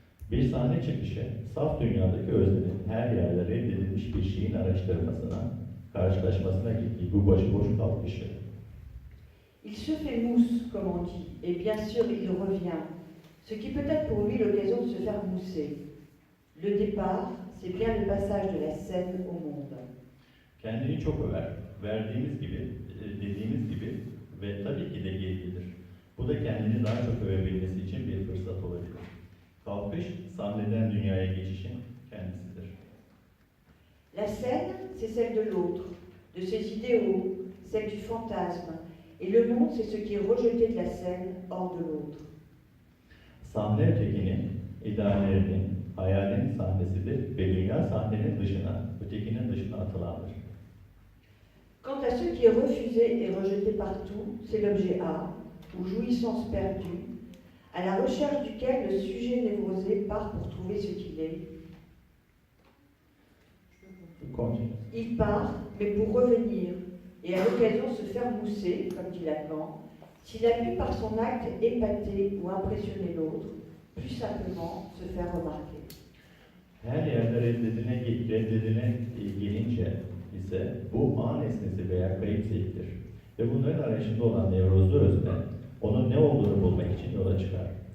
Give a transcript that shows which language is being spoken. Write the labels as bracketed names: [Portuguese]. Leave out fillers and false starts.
[Turkish] Bir sahne çıkışı, saf dünyadaki öznenin her yerde reddedilmiş bir şeyin araştırmasına, karşılaşmasına gittiği bu başıboş kalkışı. [French] Il se fait mousse, comme on dit, et bien sûr il revient, ce qui peut être pour lui l'occasion de se faire mousser. Le départ, c'est bien le passage de la scène au monde. [Turkish] Kendini çok över, verdiğimiz gibi, dediğimiz gibi ve tabii ki de geri gelir. Bu da kendini daha çok övebilmesi için bir fırsat olabilir. Kalkış, sahneden dünyaya geçişin kendisidir. [French] La scène, c'est celle de l'autre, de ses idéaux, celle du fantasme, et le monde, c'est ce qui est rejeté de la scène hors de l'autre. [Turkish] Sahne ötekinin, ideallerinin, hayalinin sahnesidir ve dünya sahnenin dışına, ötekinin dışına atılandır. [French] Quant à ce qui est refusé et rejeté partout, c'est l'objet A, ou jouissance perdue, à la recherche duquel le sujet névrosé part pour trouver ce qu'il est. Il part, mais pour revenir, et à l'occasion se faire mousser, comme dit Lacan, s'il a pu par son acte épater ou impressionner l'autre, plus simplement se faire remarquer. [Turkish] Her yerde reddedine gelince ise bu an nesnesi veya kayıp zevktir. Ve bunların arayışında olan nevrozlu özne, onun ne olduğunu bulmak için yola çıkar.